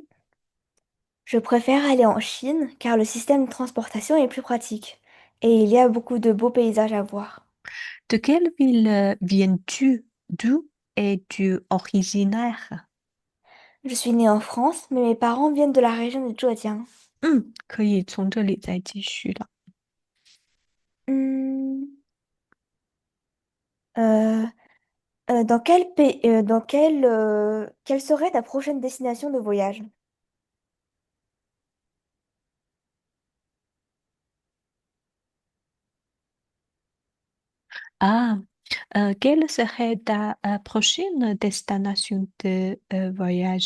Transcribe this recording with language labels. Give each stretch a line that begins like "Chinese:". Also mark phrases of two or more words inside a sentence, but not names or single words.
French: Je préfère aller en Chine car le système de transportation est plus pratique et il y a beaucoup de beaux paysages à voir. De quelle ville viens-tu? D'où es-tu originaire? Je suis née en France, mais mes parents viennent de la région de Zhejiang.
Chinese: 可以从这里再继续了。
French: Hmm, euh, dans quel pays, quelle serait ta prochaine destination de voyage? Ah, quelle serait ta prochaine destination de voyage?